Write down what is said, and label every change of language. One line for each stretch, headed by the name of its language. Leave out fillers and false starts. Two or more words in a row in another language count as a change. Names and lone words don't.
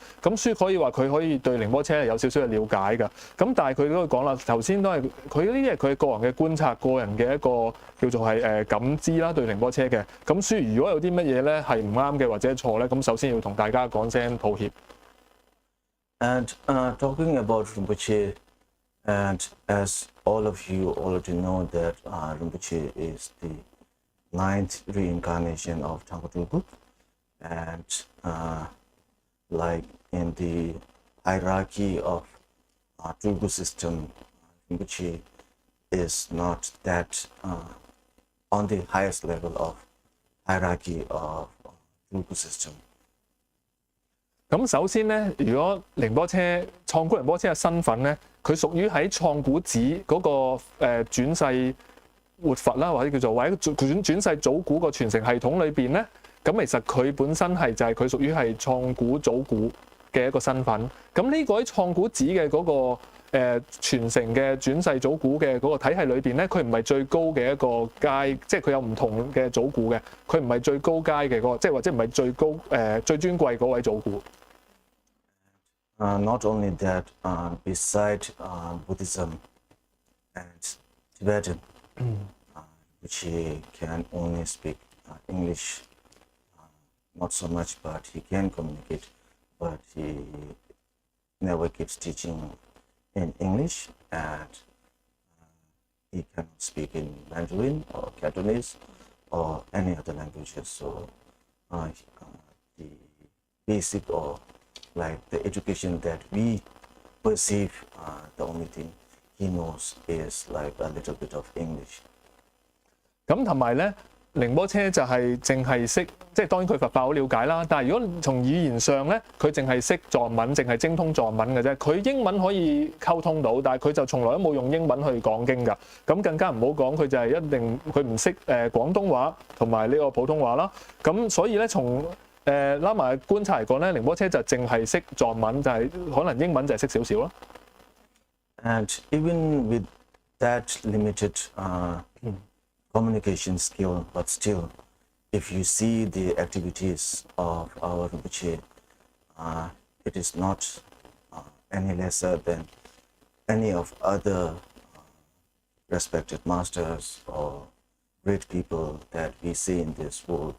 Cantonese: 咁所以可以話佢可以對仁波切係有少少嘅了解㗎。咁但係佢都講啦，頭先都係佢呢啲係佢個人嘅觀察、個人嘅一個叫做係感知啦，對仁波切嘅。咁所以如果有啲乜嘢咧係唔啱嘅或者錯咧，咁首先要同大家講聲抱歉。
English: And talking about Rinpoche, and as all of you already know that Rinpoche is the 9th reincarnation of Thrangu, and like in the hierarchy of Thrangu system, Rinpoche is not that on the highest level of hierarchy of Thrangu system.
Cantonese: 咁首先咧，如果仁波切創古仁波切嘅身份咧，佢屬於喺創古寺嗰個轉世活佛啦，或者叫做或者轉世祖古個傳承系統裏邊咧，咁其實佢本身係就係佢屬於係創古祖古嘅一個身份。咁呢個喺創古寺嘅嗰個傳承嘅轉世祖古嘅嗰個體系裏邊咧，佢唔係最高嘅一個階，即係佢有唔同嘅祖古嘅，佢唔係最高階嘅嗰個，即係或者唔係最高最尊貴嗰位祖古。
English: Not only that, beside Buddhism and Tibetan, which he can only speak English, not so much, but he can communicate, but he never gives teaching in English, and he cannot speak in Mandarin or Cantonese or any other languages. So the basic or like the education that we perceive, the only thing he knows is like a little bit of English.
Cantonese: 咁同埋咧，仁波切就係淨係識，即係當然佢佛法好了解啦。但係如果從語言上咧，佢淨係識藏文，淨係精通藏文嘅啫。佢英文可以溝通到，但係佢就從來都冇用英文去講經㗎。咁更加唔好講，佢就係一定佢唔識廣東話同埋呢個普通話啦。咁所以咧，從Lama 嘅觀察嚟講咧，仁波切就淨係識藏文，就係可能英文就係識少少咯。
English: And even with that limited communication skill, but still if you see the activities of our Rinpoche, it is not any lesser than any of other respected masters or great people that we see in this world.